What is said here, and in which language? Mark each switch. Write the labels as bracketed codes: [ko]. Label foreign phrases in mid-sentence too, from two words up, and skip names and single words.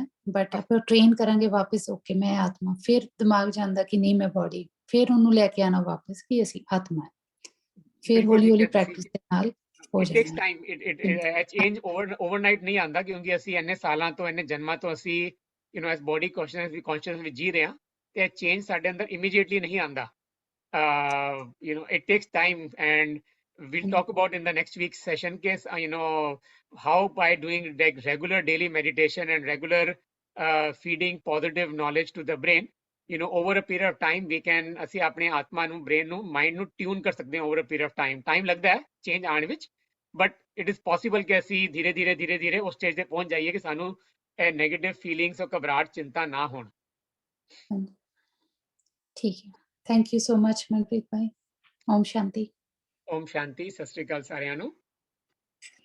[pa] ਬਟ ਆਪਾਂ ਟ੍ਰੇਨ ਕਰਾਂਗੇ ਵਾਪਸ, ਓਕੇ ਮੈਂ ਆਤਮਾ, ਫਿਰ ਦਿਮਾਗ 'ਚ ਆਉਂਦਾ ਕਿ ਨਹੀਂ ਮੈਂ ਬਾਡੀ, ਫਿਰ ਉਹਨੂੰ ਲੈ ਕੇ ਆਉਣਾ ਵਾਪਸ ਕਿ ਅਸੀਂ ਆਤਮਾ ਹੈ। ਫਿਰ ਬਿਲਕੁਲ ਠੀਕ ਹੌਲੀ-ਹੌਲੀ ਹੈ ਤੁਸੀਂ। ਪ੍ਰੈਕਟਿਸ ਦੇ ਨਾਲ ਹੋ [en] it takes [pa] ਜਾਣਾ ਟਾਈਮ, [en] change overnight [pa] ਨਹੀਂ ਆਉਂਦਾ, ਕਿਉਂਕਿ ਅਸੀਂ ਇੰਨੇ ਸਾਲਾਂ ਤੋਂ, ਇੰਨੇ ਜਨਮਾਂ ਤੋਂ ਅਸੀਂ ਐਸ [en] body conscious [pa] ਵਿੱਚ ਜੀ ਰਹੇ ਹਾਂ, ਤੇ ਇਹ ਚੇਂਜ ਸਾਡੇ ਅੰਦਰ ਇਮੀਡੀਏਟਲੀ ਨਹੀਂ ਆਉਂਦਾ। [en] It takes time, and we'll talk about in the next week's session case, how by doing regular daily meditation and regular feeding positive knowledge to the brain, over a period of time we can, [pa] ਅਸੀਂ ਆਪਣੇ ਆਤਮਾ ਨੂੰ, ਬ੍ਰੇਨ ਨੂੰ, ਮਾਈਂਡ ਨੂੰ ਟਿਊਨ ਕਰ ਸਕਦੇ ਹਾਂ [en] over a period of time। [pa] ਟਾਈਮ ਲੱਗਦਾ ਹੈ ਚੇਂਜ ਆਉਣ ਵਿੱਚ, [en] but it is possible [pa] ਕਿ ਅਸੀਂ [hi] धीरे धीरे [pa] ਉਸ ਸਟੇਜ ਤੇ ਪਹੁੰਚ ਜਾਈਏ ਕਿ ਸਾਨੂੰ ਇਹ [en] negative feelings [pa] ਔਰ ਘਬਰਾਹਟ ਚਿੰਤਾ ਨਾ ਹੋਣ। ਹਾਂਜੀ ਠੀਕ ਹੈ, [en] thank you so much [pa] ਮਨਪ੍ਰੀਤ ਭਾਈ। ਓਮ ਸ਼ਾਂਤੀ। ਓਮ ਸ਼ਾਂਤੀ। ਸਤਿ ਸ੍ਰੀ ਅਕਾਲ ਸਾਰਿਆਂ ਨੂੰ।